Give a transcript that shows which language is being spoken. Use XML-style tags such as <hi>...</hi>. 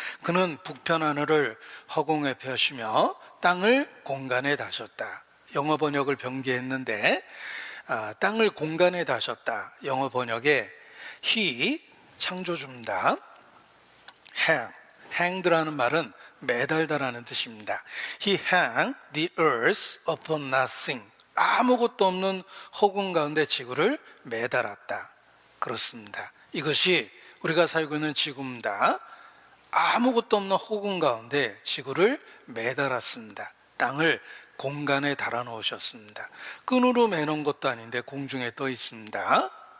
<ko>그는 북편 하늘을 허공에 펴시며 땅을 공간에 다셨다. 영어 번역을 변기했는데 땅을 공간에 다셨다. 영어 번역에</ko> <en>He</en> <ko>창조주입니다. hanged라는 말은 매달다라는 뜻입니다.</ko> <en>He hung the earth upon nothing.</en> <ko>아무것도 없는 허공 가운데 지구를 매달았다. 그렇습니다. 이것이 우리가 살고 있는 지구입니다. 아무것도 없는 허공 가운데 지구를 매달았습니다. 땅을 공간에 달아 놓으셨습니다. 끈으로 매놓은 것도 아닌데 공중에 떠 있습니다.</ko>